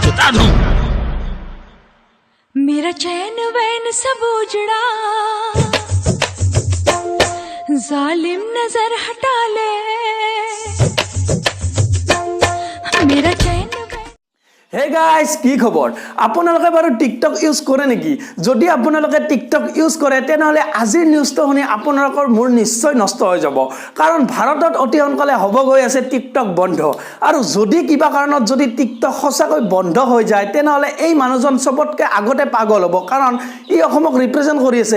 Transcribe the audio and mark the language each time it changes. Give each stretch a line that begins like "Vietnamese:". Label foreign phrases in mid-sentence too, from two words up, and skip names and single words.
Hindi: जानू मेरा चैन वैन सब उजड़ा जालिम नजर हटा ले मेरा चैन
Assamese: হে গাইস কি খবৰ আপোনালোকে বাৰু টিকটক ইউজ কৰে নেকি যদি আপোনালোকে টিকটক ইউজ কৰে তেনহলে আজিৰ নিউজটো শুনি আপোনালোকৰ মূৰ নিশ্চয় নষ্ট হৈ যাব কাৰণ ভাৰতত অতি সোনকালে হ'ব গৈ আছে টিকটক বন্ধ আৰু যদি কিবা কাৰণত যদি টিকটক সঁচাকৈ বন্ধ হৈ যায় তেনহলে এই মানুহজন সবতকে আগতে পাগল হ'ব কাৰণ ই অসমক ৰিপ্ৰেজেন্ট কৰি আছে